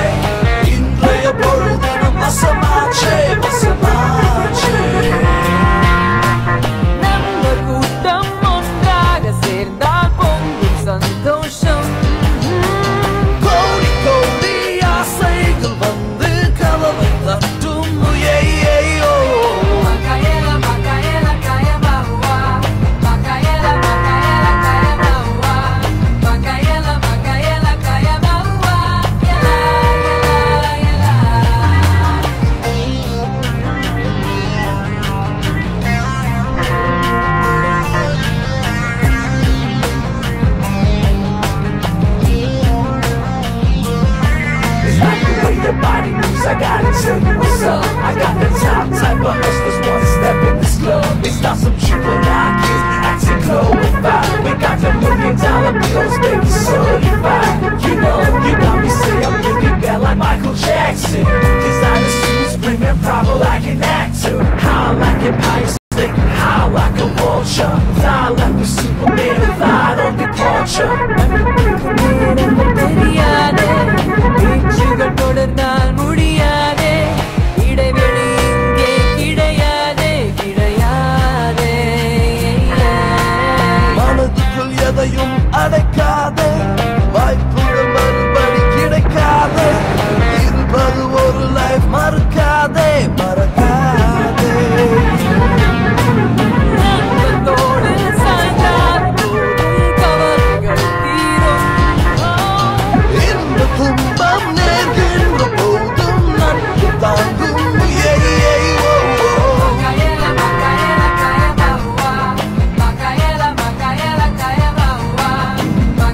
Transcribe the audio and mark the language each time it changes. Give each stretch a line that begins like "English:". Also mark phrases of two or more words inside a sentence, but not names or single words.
Tamil: இன்றைய பொழுது நம் வசமாச்சே, வசமாச்சே. நம்ம கூட்டம் ஒன்றாக சேர்ந்தால் பொங்கும் சந்தோஷம். கோடி கோடி ஆசைகள் வந்து கதவை தட்டும். Macaela, Macaela, caia baua. Macaela, Macaela, caia baua. Macaela, Macaela, caia baua. Ela, ela, ela.
English: It's like the way your body moves, I gotta tell you what's up. I got the top type of hustlers one step in this club. It's not some juvenile kids acting glorified. We got the $1,000,000 bills, baby, certified. You know, you got me say I'm looking bad like Michael Jackson. Designer suits, bringing proper like an actor. How like an ice stick, how like a vulture. Fly like a Superman, fly on departure.
Tamil: தெரியாதே, பேச்சுகள் தொடர்ந்தால் முடியாதே. இடைவெளி இங்கே கிடையாதே, கிடையாதே. மனதுக்குள் எதையும் அடைக்காதே, வாய்ப்புகள் மறுபடி கிடைக்காதே. இருப்பது ஒரு லைஃப், மறக்காதே, மறக்காதே. நண்பத்தோடு சாய்ந்தால் போதும் கவலைகள் தீரும். இந்த துன்பம் நேர்கின்ற போதும் நட்பு தாங்கும். Macaela, Macaela, caia baua. Macaela, Macaela, caia baua.